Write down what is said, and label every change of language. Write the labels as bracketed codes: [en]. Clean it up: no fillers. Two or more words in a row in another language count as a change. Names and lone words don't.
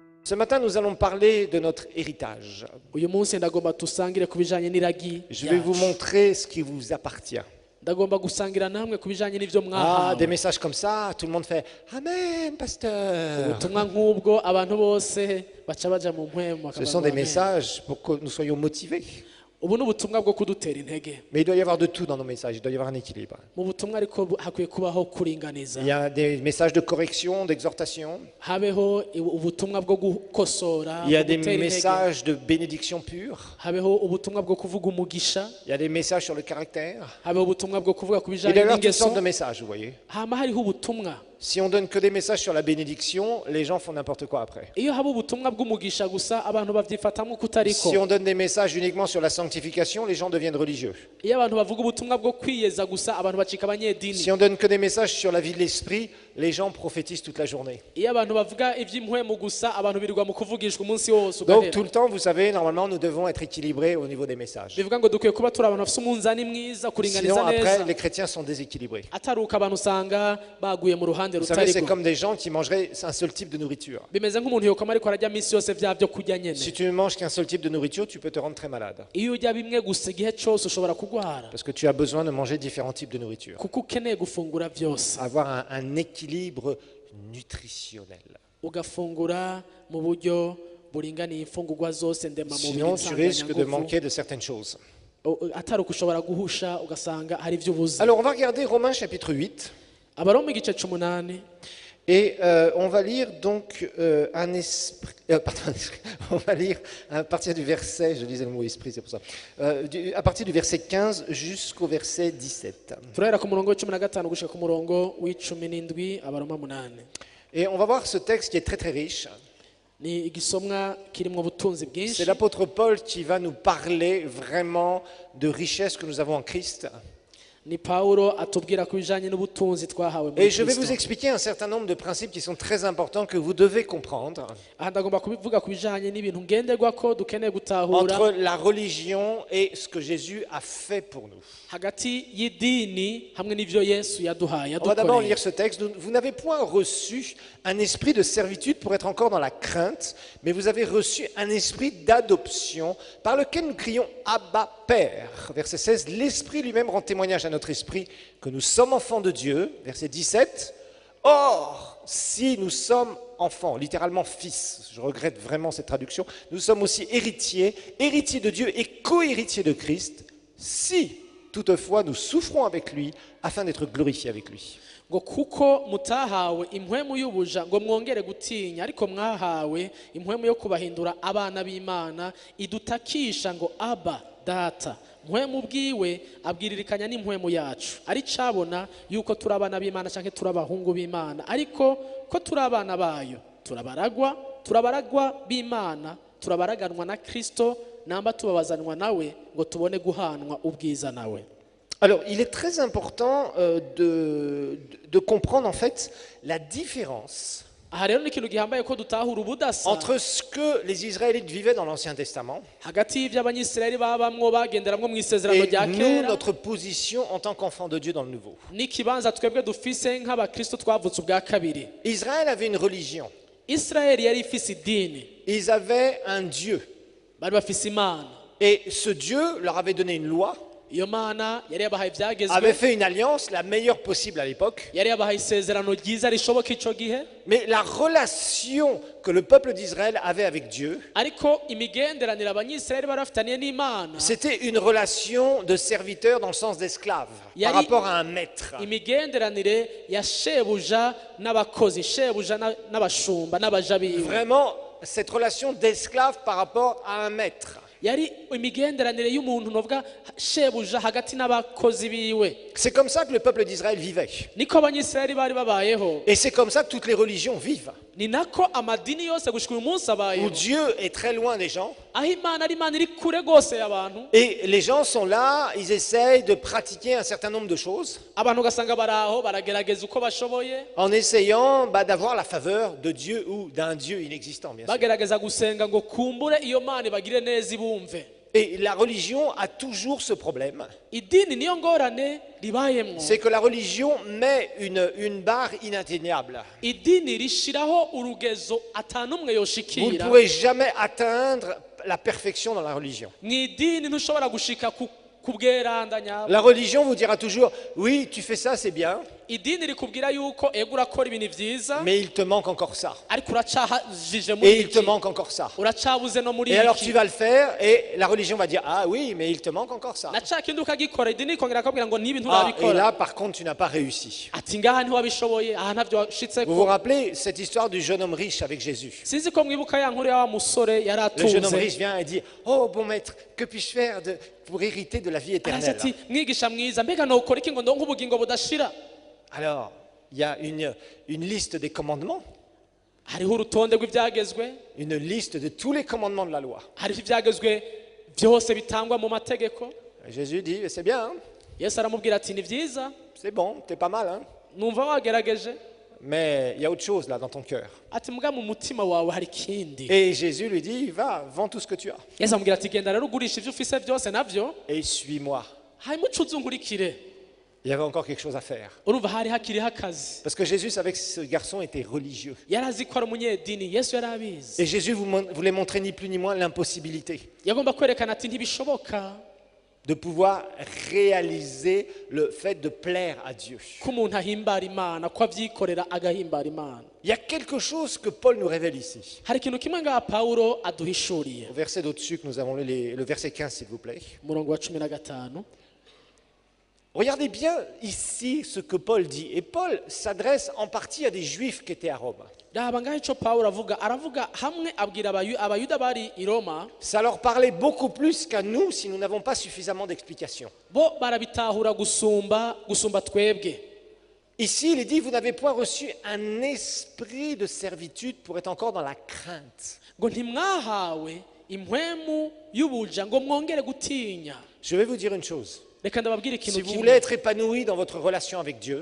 [fr] Ce matin, nous allons parler de notre héritage. [rn] uyu munsi ndagomba dusangire ku bijanye n'iragi [fr] Je vais vous [rn] ryacu. [fr] montrer ce qui vous appartient. [rn] Ndagomba gusangira namwe ku bijanye n'ivyo Ah, mwahawe. [fr] des messages comme ça, tout le monde fait Amen, pasteur. [rn] Ubutumwa nk'ubwo abantu bose baca baja mu mpwemu [fr] Ce sont des messages pour que nous soyons motivés. [rn] ubu ni ubutumwa bwo kudutera intege. [fr] Mais il doit y avoir de tout dans nos messages, il doit y avoir un équilibre. [rn] Mu butumwa ariko hakwiye kubaho kuringaniza. [fr] Il y a des messages de correction, d'exhortation. [rn] Habeho ubutumwa bwo gukosora, [fr] Il y a [rn] bwo [fr] des [rn] gutera intege. [fr] messages de bénédiction pure. [rn] Habeho ubutumwa bwo kuvuga umugisha. [fr] Il y a des messages sur le caractère. [rn] Habeho ubutumwa bwo kuvuga ku [fr] Il [rn] bijanye [fr] doit y avoir toutes [rn] n'ingeso. [fr] sortes de messages, vous voyez. [rn] Hama hariho ubutumwa. [fr] Si on donne que des messages sur la bénédiction, les gens font n'importe quoi après. [rn] Iyo haba ubutumwa bw'umugisha gusa abantu bavyifatamwo kutariko. [fr] Si on donne des messages uniquement sur la sanctification, les gens deviennent religieux. [rn] Iyo abantu bavuga ubutumwa bwo kwiyeza gusa abantu bacika abanyedini. [fr] Si on donne que des messages sur la vie de l'esprit, les gens prophétisent toute la journée. [rn] Iyo abantu bavuga ivy'impwemu gusa abantu birirwa mu kuvugishwa umunsi wose [fr] Donc [rn] ugahera. [fr] tout le temps, vous savez, normalement, nous devons être équilibrés au niveau des messages. [rn] Bivuga ngo dukwiye kuba turi abantu bafite umunzani mwiza [fr] Sinon, [rn] kuringaniza [fr] après, [rn] neza. [fr] les chrétiens sont déséquilibrés. [rn] Ataruka abantu usanga baguye mu ruhande [fr] Vous savez, c'est [rn] rutariko. [fr] comme des gens qui mangeraient un seul type de nourriture. [rn] Bimeze nk'umuntu yokama ariko ararya minsi yose vya byo kurya nyene. [fr] Si tu ne manges qu'un seul type de nourriture, tu peux te rendre très malade. [rn] Iyo urya bimwe gusa igihe cose ushobora kugwara. [fr] Parce que tu as besoin de manger différents types de nourriture. [rn] Kuko ukeneye gufungura vyose. [fr] Avoir un équilibre nutritionnel. [rn] Ugafungura mu buryo buringaniye imfungurwa zose ndemamubiri [fr] Sinon, tu risques de [rn] nsanganyangumvu. [fr] manquer de certaines choses. [rn] Ataruka ushobora guhusha ugasanga hari ivyo ubuze. [fr] Alors, on va regarder Romains chapitre 8. [rn] Abaroma igice c'umunani. [fr] Et on va lire donc un esprit. Pardon, on va lire à partir du verset, je disais le mot esprit, c'est pour ça. À partir du verset 15 jusqu'au verset 17. [rn] Turahera ku murongo w'15 gushika ku murongo w'17 Abaroma 8. [fr] Et on va voir ce texte qui est très très riche. [rn] Ni igisomwa kirimwo ubutunzi [fr] C'est [rn] bwinshi. [fr] l'apôtre Paul qui va nous parler vraiment de richesse que nous avons en Christ. [rn] Ni Paulo atubwira ku bijanye n'ubutunzi twahawe muri [fr] Et je vais vous [rn] Kristo. [fr] expliquer un certain nombre de principes qui sont très importants que vous devez comprendre [rn] Aha ndagomba kubivuga ku bijanye n'ibintu ngenderwako dukeneye gutahura [fr] entre la religion et ce que Jésus a fait pour nous. [rn] hagati y'idini hamwe n'ivyo Yesu yaduhaye [fr] On va d'abord [rn] yadukoreye. [fr] lire ce texte. Vous n'avez point reçu un esprit de servitude pour être encore dans la crainte, mais vous avez reçu un esprit d'adoption par lequel nous crions Abba, Père. Verset 16, l'Esprit lui-même rend témoignage à notre esprit que nous sommes enfants de Dieu. Verset 17, or, si nous sommes enfants, littéralement fils, je regrette vraiment cette traduction, nous sommes aussi héritiers, héritiers de Dieu et co-héritiers de Christ, si toutefois nous souffrons avec lui afin d'être glorifiés avec lui. [rn] ngo kuko mutahawe impwemu y'ubuja ngo mwongere gutinya ariko mwahawe impwemu yo kubahindura abana b'Imana idutakisha ngo aba data. Mpwemu bwiwe abwiririkanya n'impwemu yacu ari cabona yuko turi abana b'Imana canke turi abahungu b'Imana, ariko ko turi abana bayo turabaragwa b'Imana, turabaraganwa na Kristo, namba tubabazanwa nawe ngo tubone guhanwa ubwiza nawe. [fr] Alors, il est très important de comprendre en fait la différence [rn] Aha rero ni ikintu gihambaye ko dutahura ubudasa [fr] entre ce que les Israélites vivaient dans l'Ancien Testament [rn] hagati y'ivy'abanyisirayeli babamwo bagenderamwo mu isezerano [fr] et [rn] rya [fr] nous, [rn] kera [fr] notre position en tant qu'enfants de Dieu dans le Nouveau. [rn] n'ikibanza twebwe dufise nk'abakristo twavutse ubwa kabiri. [fr] Israël avait une religion. [rn] Isirayeli yari ifise idini, [fr] Ils avaient un Dieu. [rn] bari bafise Imana. [fr] Et ce Dieu leur avait donné une loi, [rn] Iyo Mana yari yabahaye [fr] avait [rn] ivyagezwe, [fr] fait une alliance, la meilleure possible à l'époque. [rn] yari yabahaye isezerano ryiza rishoboka ico gihe, [fr] Mais la relation que le peuple d'Israël avait avec Dieu, [rn] ariko imigenderanire abanyisirayeli bari bafitaniye n'Imana [fr] c'était une relation de serviteur dans le sens d'esclave, par [rn] Yari- [fr] rapport à un maître. [rn] imigenderanire ya shebuja n'abakozi, shebuja n'abashumba n'abaja biwe. [fr] Vraiment, cette relation d'esclave par rapport à un maître. [rn] Yari imigenderanire y'umuntu novuga shebuja hagati n'abakozi biwe. [fr] C'est comme ça que le peuple d'Israël vivait. [rn] Niko abanyisirayeli bari babayeho, [fr] Et c'est comme ça que toutes les religions vivent. [rn] ni nako amadini yose gushika uyu munsi [fr] Où [rn] abayeho, [fr] Dieu est très loin des gens. [rn] aho Imana ari Imana iri kure gose y'abantu. [fr] Et les gens sont là, ils essayent de pratiquer un certain nombre de choses [rn] Abantu ugasanga baraho baragerageza uko bashoboye, [fr] en essayant d'avoir la faveur de Dieu ou d'un Dieu inexistant, bien sûr. [rn] bagerageza gusenga ngo kumbure iyo Mana ibagire neza ibumve. [fr] Et la religion a toujours ce problème. [rn] idini niyo ngorane ribayemwo. [fr] C'est que la religion met une barre inatteignable. [rn] Idini rishiraho urugezo atanumwe [fr] Vous ne [rn] yoshikira. [fr] pourrez jamais atteindre la perfection dans la religion. [rn] Mw'idini ntushobora gushika ku bweranda nyabwo. [fr] La religion vous dira toujours, oui, tu fais ça, c'est bien, [rn] Idini rikubwira yuko ego urakora ibintu vyiza [fr] mais il te manque encore ça. [rn] ariko uracahajije [fr] Et [rn] muri [fr] il te [rn] iki, [fr] manque encore ça. [rn] uracabuze no muri [fr] Et alors tu [rn] iki, [fr] vas le faire et la religion va dire, ah oui, mais il te manque encore ça. [rn] na ca kindi ukagikora. Idini ikongera akabwira ngo nibi [fr] Ah, et [rn] nturabikora, [fr] là, par contre, tu n'as pas réussi. [rn] ati ngaha ntiwabishoboye, aha ntavyo [fr] Vous vous [rn] washitseko. [fr] rappelez cette histoire du jeune homme riche avec Jésus? [rn] Sinzi ko mwibuka ya nkuru ya wa musore yari [fr] Le jeune homme [rn] atunze, [fr] riche vient et dit, oh bon maître, que puis-je faire pour hériter de la vie [rn] araza [fr] éternelle? [rn] ati mwigisha mwiza, mbega nokora iki ngo ndonke ubugingo budashira? [fr] Alors, il y a une liste des commandements, [rn] Hariho urutonde rw'ivyagezwe, [fr] une liste de tous les commandements de la loi. [rn] hariho ivyagezwe vyose bitangwa mu mategeko. [fr] Et Jésus dit, c'est bien, hein, [rn] Yesu aramubwira ati ni vyiza, [fr] c'est bon, t'es pas mal, hein, [rn] numva wagerageje, [fr] mais il y a autre chose là dans ton cœur. [rn] ati mbwa mu mutima wawe hari ikindi. [fr] Et Jésus lui dit, va, vends tout ce que tu as [rn] Yesu amubwira ati genda rero ugurisha ivyo ufise vyose navyo, [fr] et suis-moi. [rn] hanyuma uce uzungurikire. [fr] Il y avait encore quelque chose à faire. [rn] Urumva hari hakiriho akazi. [fr] Parce que Jésus savait que ce garçon était religieux. [rn] Yari azi ko ari umunyedini, Yesu yari abizi. [fr] Et Jésus voulait montrer ni plus ni moins l'impossibilité [rn] Yagomba kwerekana ati ntibishoboka [fr] de pouvoir réaliser le fait de plaire à Dieu. [rn] ko umuntu ahimbara Imana, ko avyikorera agahimbara Imana. [fr] Il y a quelque chose que Paul nous révèle ici. [rn] Hari ikintu kimwe ngaha Pawulo aduhishuriye. [fr] Au verset d'au-dessus que nous avons lu, le verset 15 s'il vous plaît. [rn] Umurongo wa 15. [fr] Regardez bien ici ce que Paul dit. Et Paul s'adresse en partie à des juifs qui étaient à Rome. [rn] Raba ngaho ico Pawulo aravuga hamwe abwira abayuda bari i Roma, [fr] Ça leur parlait beaucoup plus qu'à nous si nous n'avons pas suffisamment d'explications. [rn] bo barabitahura gusumba twebwe. [fr] Ici, il est dit, vous n'avez point reçu un esprit de servitude pour être encore dans la crainte. [rn] Ngo ntimwahawe impwemu y'ubuja ngo mwongere gutinya. [fr] Je vais vous dire une chose. [rn] Reka ndababwire [fr] Si [rn] ikintu [fr] vous [rn] kimwe. [fr] voulez être épanoui dans votre relation avec Dieu,